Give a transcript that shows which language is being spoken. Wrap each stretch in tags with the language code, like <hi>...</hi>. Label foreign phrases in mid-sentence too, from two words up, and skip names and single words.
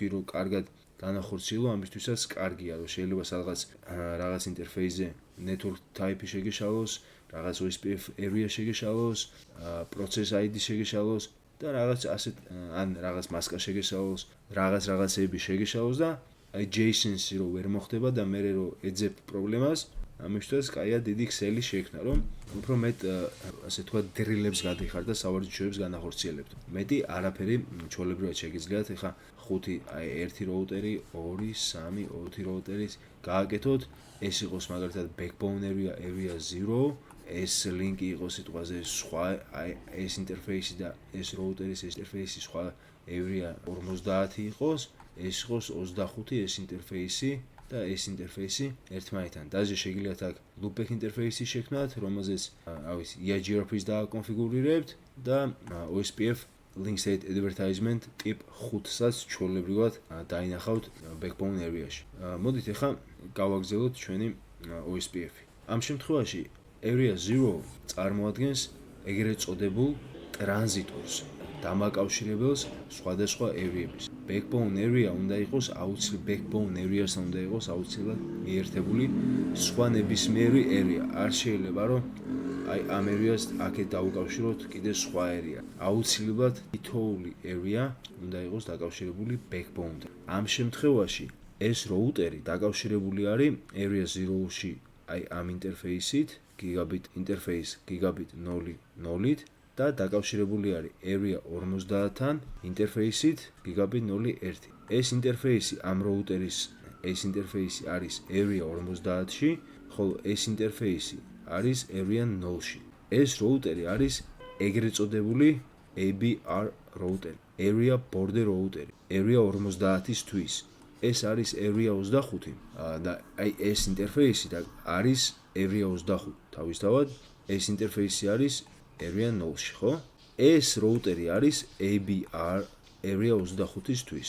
<ka>რო კარგად განახორციელო, ამისთვისაც კარგია, რომ შეიძლება რაღაც ინტერფეისზე</ka> <en>network type-</en> <ka>ი შეგეშალოს, რაღაც</ka> <en>OSPF area</en> <ka>შეგეშალოს,</ka> <en>process ID</en> <ka>შეგეშალოს და რაღაც ასეთ ან რაღაც მასკა შეგეშალოს, რაღაცეები შეგეშალოს და აი JSON-ი რო ვერ მოხდება და მე რო ეძებ პრობლემას, ამისთვის კაია დიდი ქსელი შექმნა, რომ უფრო მეტ ასე თქვა დრილებს გადიხარ და სავარჯიშოებს განახორციელებთ. მეტი არაფერი ჩვეულებრივად შეგიძლიათ ეხა 5 აი 1 როუტერი, 2, 3, 4 როუტერის გააკეთოთ, ეს იყოს მაგალითად</ka> <en>backbone area</en> <ka>0, ეს ლინკი იყოს სიტყვაზე სხვა აი ეს ინტერფეისი და ეს როუტერის ინტერფეისი სხვა area 50 იყოს, ეს იყოს 25 ეს ინტერფეისი და ეს ინტერფეისი ერთმანეთთან. დაზე შეგიძლიათ აქ loopback ინტერფეისი შექმნათ, რომელზეც EIGRP-ს დააკონფიგურირებთ და</ka> <en>OSPF link state advertisement</en> <ka>tip 5-საც ჩვეულებრივად დაინახავთ</ka> <en>backbone area-</en> <ka>ში. მოდით ახლა გავაგრძელოთ ჩვენი OSPF-ი. ამ შემთხვევაში area 0 წარმოადგენს ეგრეთ წოდებულ ტრანზიტორს, დამაკავშირებელს სხვადასხვა area-ების.</ka> <en>Backbone area</en> <ka>უნდა იყოს</ka> <en>backbone area-</en> <ka>სთან უნდა იყოს აუცილებლად მიერთებული სხვა ნებისმიერი area. არ შეიძლება რომ აი ამ area-ს აქეთ დავუკავშიროთ კიდე სხვა area. აუცილებლად თითოეული area უნდა იყოს დაკავშირებული backbone-თან. ამ შემთხვევაში ეს როუტერი დაკავშირებული არის area 0-ში აი ამ ინტერფეისით,</ka> <en>gigabit interface gigabit</en> <ka>0.0-ით და დაკავშირებული არის area 50-თან ინტერფეისით gigabit 0.1. ეს ინტერფეისი ამ როუტერის ეს ინტერფეისი არის area 50-ში, ხოლო ეს ინტერფეისი არის area 0-ში. ეს როუტერი არის ეგრეთ წოდებული ABR როუტერი,</ka> <en>area border</en> <ka>როუტერი, area 50-ისთვის. ეს არის area 25 და აი ეს ინტერფეისი არის area 25. თავისთავად ეს ინტერფეისი არის area 0-ში, ხო? ეს routeri არის</ka> <en>ABR area</en> <ka>25-ისთვის.</ka>